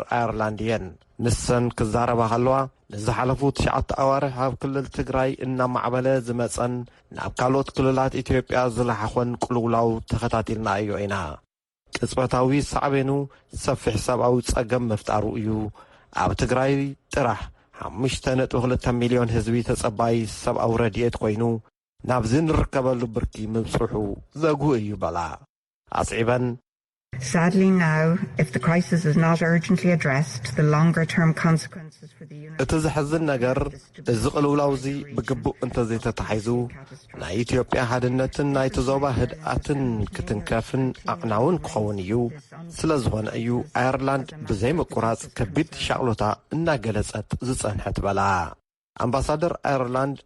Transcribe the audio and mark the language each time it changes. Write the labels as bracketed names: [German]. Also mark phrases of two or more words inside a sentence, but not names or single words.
[Tigrinya] ኣየርላንድየን ንሰን ክዛረባ ከለዋ ንዝሓለፉ 9 ኣዋርሕ ኣብ ክልል ትግራይ እናማዕበለ ዝመፀን ናብ ካልኦት ክልላት ኢትዮጵያ ዝለሓኾን ቅልውላው ተኸታቲልና እዩ ኢና ቅጽበታዊ ሳዕቤኑ ሰፊሕ ሰብኣዊ ጸገም መፍጣሩ እዩ ኣብ ትግራይ ጥራሕ 5.2 ሚልዮን ህዝቢ ተጸባይ ሰብኣዊ ረድኤት ኮይኑ ናብዚ ንርከበሉ ብርኪ ምብጽሑ ዘጉህ እዩ በላ ኣስዒበን [English] Sadly now, if the crisis is not urgently addressed, the longer-term consequences for the unit... [Tigrinya] እቲ ዝሕዝን ነገር እዚ ቅልውላው እዚ ብግቡእ እንተዘይተታሒዙ ናይ ኢትዮጵያ ሓድነትን ናይቲ ዞባ ህድኣትን ክትንከፍን ኣቕናውን ክኸውን እዩ ስለ ዝኾነ እዩ ኣየርላንድ ብዘይ ምቁራጽ ከቢድ ሻቕሎታ እናገለጸት ዝጸንሐት በላ ኣምባሳደር ኣየርላንድ